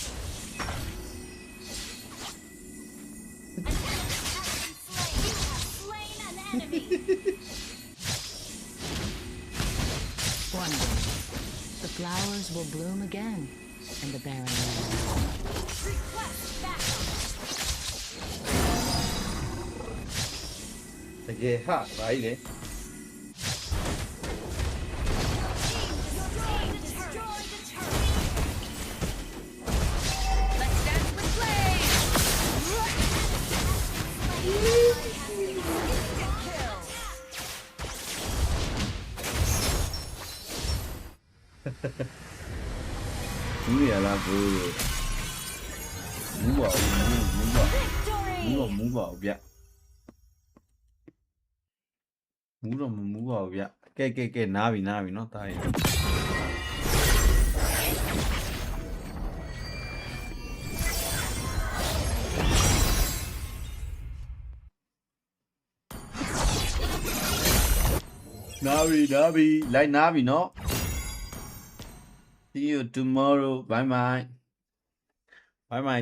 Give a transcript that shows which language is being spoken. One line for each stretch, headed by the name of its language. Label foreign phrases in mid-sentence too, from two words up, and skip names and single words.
English: An enemy has been slain. You have slain an enemy. One day, the flowers will bloom again in the barren land. Request backup.
Burmese: ကယ်ဟာဘာကြီးလဲ
English: Let's dance with flame.
Burmese: ဘူးရလားဘူးမူးပါဘူးမူးပါ
English: Victory.
Burmese: မူးပါဘူးဗျမူးတော့မမူးပါဘူးဗျကဲနားပြီနော်တားရင်နားပြီလိုက်နားပြီနော်
English: See you tomorrow bye bye